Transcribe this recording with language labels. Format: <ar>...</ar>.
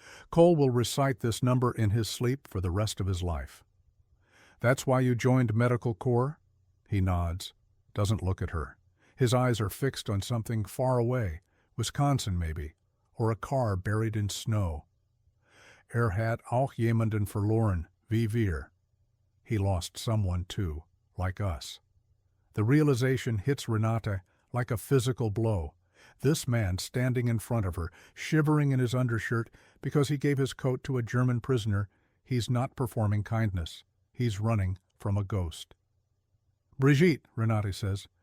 <en>Cole will recite this number in his sleep for the rest of his life. That's why you joined Medical Corps? He nods, doesn't look at her. His eyes are fixed on something far away, Wisconsin maybe, or a car buried in snow.</en> <de>Hat auch jemanden verloren, wie wir.</de> <en>He lost someone too, like us. The realization hits Renate like a physical blow. This man standing in front of her, shivering in his undershirt because he gave his coat to a German prisoner, he's not performing kindness. He's running from a ghost. Brigitte, Renate says.</en>